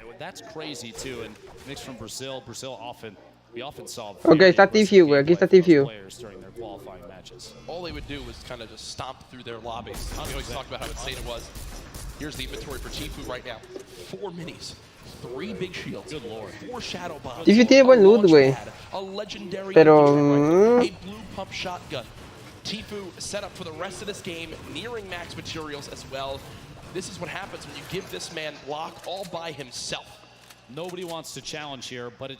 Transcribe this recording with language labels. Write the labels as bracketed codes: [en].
[en] That's crazy too. And Nyx from Brazil we often saw. [es] Okay, está Tifu, güey. Aquí está Tifu. [en] All they would do was kind of just stomp through their lobbies. We always talk about how insane it was. Here's the inventory for Tifu right now. 4 minis, 3 big shields, good lord, 4 shadow bombs. [es] Tifu tiene buen loot, güey. Pero [en] a blue pump shotgun. Tifu set up for the rest of this game, nearing max materials as well. This is what happens when you give this man block all by himself. Nobody wants to challenge here, but it's